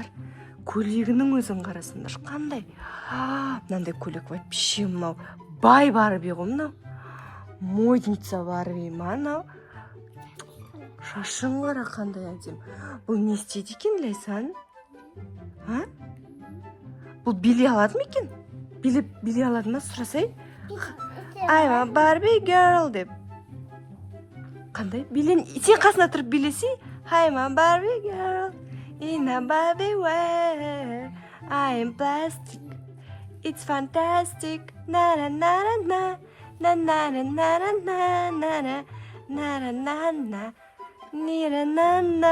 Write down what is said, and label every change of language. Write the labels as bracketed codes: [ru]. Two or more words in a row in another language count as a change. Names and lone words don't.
[kk] Көйлегінің өзін қарасыңдар, қандай? Мынандай көйлек вообще мынау бай Барби ғой мынау. Модница Барби ма мынау? Шашын қара қандай әдем. Бұл не істейді екен, Ләйсан? Бұл билей алады ма екен? Билей алады ма, сұрасай? [en] I'm a Barbie girl деп. [kk] Қандай? Сен қасына тұрып билесей? [en] I'm a Barbie girl. In a Barbie world, I am plastic. It's fantastic. Na na na na na na na na na na na Нара-нана, нира-нана.